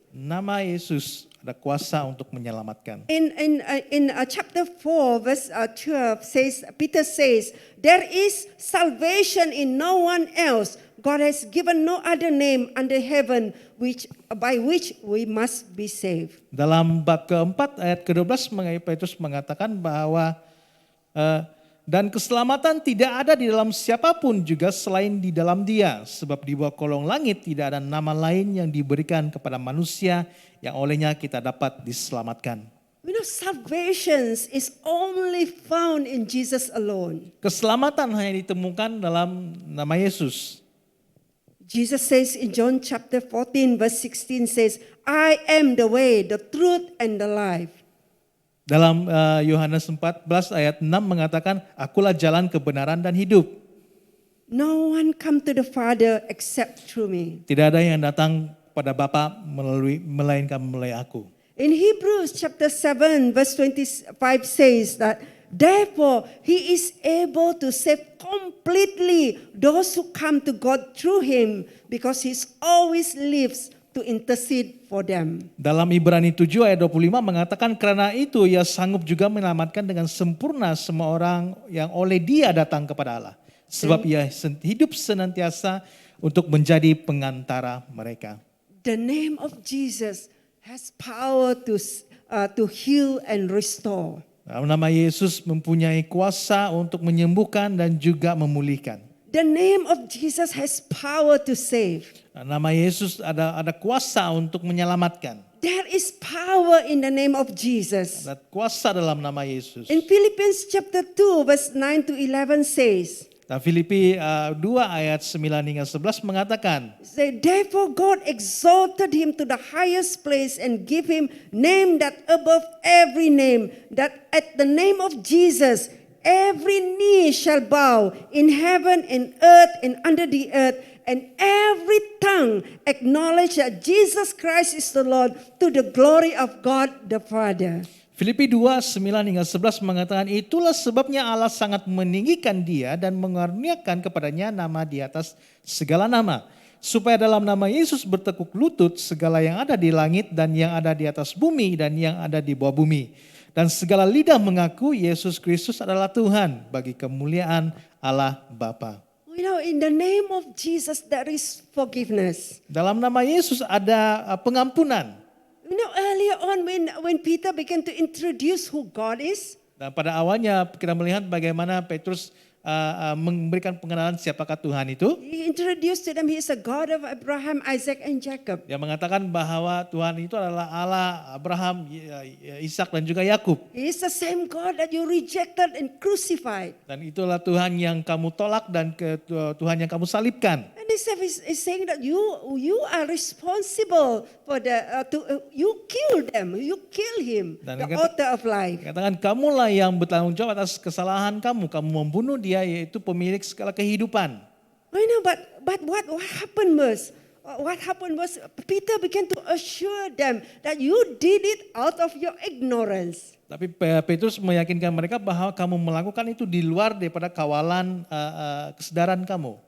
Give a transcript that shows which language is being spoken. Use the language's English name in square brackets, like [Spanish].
[Malay] Nama Yesus ada kuasa untuk menyelamatkan. [English] In chapter 4, verse 12 says, Peter says, there is salvation in no one else. God has given no other name under heaven by which we must be saved. [Malay] Dalam bab keempat ayat ke-12 Petrus mengatakan bahwa dan keselamatan tidak ada di dalam siapapun juga selain di dalam Dia, sebab di bawah kolong langit tidak ada nama lain yang diberikan kepada manusia yang olehnya kita dapat diselamatkan. [English] You know, salvation is only found in Jesus alone. [Malay] Keselamatan hanya ditemukan dalam nama Yesus. [English] Jesus says in John chapter 14 verse 16 says, I am the way, the truth and the life. [Malay] Dalam Yohanes 14 ayat 6 mengatakan, akulah jalan kebenaran dan hidup. [English] No one come to the Father except through me. [Malay] Tidak ada yang datang pada Bapa melainkan melalui aku. [English] In Hebrews chapter 7 verse 25 says that therefore he is able to save completely those who come to God through him because he always lives to intercede for them. [Malay] Dalam Ibrani 7 ayat 25 mengatakan karena itu ia sanggup juga menyelamatkan dengan sempurna semua orang yang oleh Dia datang kepada Allah. Sebab ia hidup senantiasa untuk menjadi pengantara mereka. [English] The name of Jesus has power to heal and restore. [Malay] Nama Yesus mempunyai kuasa untuk menyembuhkan dan juga memulihkan. [English] The name of Jesus has power to save. [Malay] Nama Yesus ada kuasa untuk menyelamatkan. [English] There is power in the name of Jesus. [Malay] Ada kuasa dalam nama Yesus. [English] In Philippians chapter 2 verse 9 to 11 says, [Malay] Nah, Filipi 2 ayat 9 hingga 11 mengatakan, [English] say, therefore God exalted him to the highest place and give him name that above every name, that at the name of Jesus every knee shall bow in heaven and earth and under the earth, and every tongue acknowledge that Jesus Christ is the Lord to the glory of God the Father. [Malay] Filipi 2, 9 hingga 11 mengatakan, itulah sebabnya Allah sangat meninggikan Dia dan mengaruniakan kepadanya nama di atas segala nama. Supaya dalam nama Yesus bertekuk lutut segala yang ada di langit dan yang ada di atas bumi dan yang ada di bawah bumi. Dan segala lidah mengaku Yesus Kristus adalah Tuhan bagi kemuliaan Allah Bapa. [English] You know, in the name of Jesus there is forgiveness. [Malay] Dalam nama Yesus ada pengampunan. [English] You know, earlier on when Peter began to introduce who God is, [Malay] Dan pada awalnya kita melihat bagaimana Petrus memberikan pengenalan siapakah Tuhan itu. [English] he introduced to them he is a God of Abraham, Isaac, and Jacob. [Malay] Dia mengatakan bahwa Tuhan itu adalah Allah Abraham, Ishak dan juga Yakub. [English] He is the same God that you rejected and crucified. [Malay] Dan itulah Tuhan yang kamu tolak dan Tuhan yang kamu salibkan. [English] And he's saying that you are responsible for you kill them, you kill him, [Malay] Dan [English] the [Malay] dia [English] author of life. [Malay] Katakan kamulah yang bertanggung jawab atas kesalahan kamu membunuh dia yaitu pemilik segala kehidupan. [English] I know, but what happened was, Peter began to assure them that you did it out of your ignorance. [Malay] Tapi Petrus meyakinkan mereka bahwa kamu melakukan itu di luar daripada kawalan kesadaran kamu.